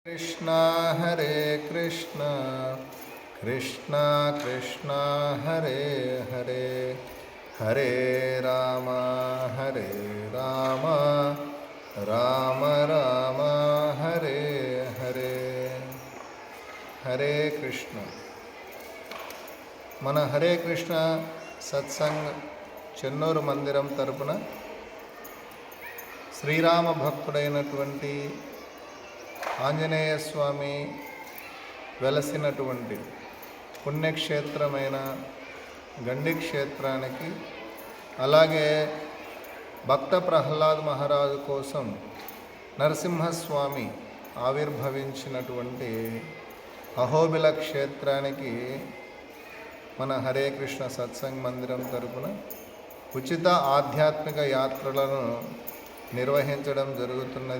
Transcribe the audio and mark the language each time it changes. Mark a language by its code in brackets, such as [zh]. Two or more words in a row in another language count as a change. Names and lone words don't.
[sa] कृष्णा हरे कृष्णा कृष्णा कृष्णा हरे हरे हरे राम राम राम हरे हरे हरे कृष्ण [te] మన హరే కృష్ణ సత్సంగ చెన్నూరు మందిరం తరపున శ్రీరామ భక్తుడైనటువంటి ఆంజనేయ స్వామి వెలసినటువంటి పుణ్యక్షేత్రమైన గండి క్షేత్రానికి, అలాగే భక్త ప్రహ్లాద్ మహారాజు కోసం నరసింహస్వామి ఆవిర్భవించినటువంటి అహోబిల క్షేత్రానికి మన హరే కృష్ణ సత్సంగ్ మందిరం తరపున ఉచిత ఆధ్యాత్మిక యాత్రలను నిర్వహించడం జరుగుతున్నది.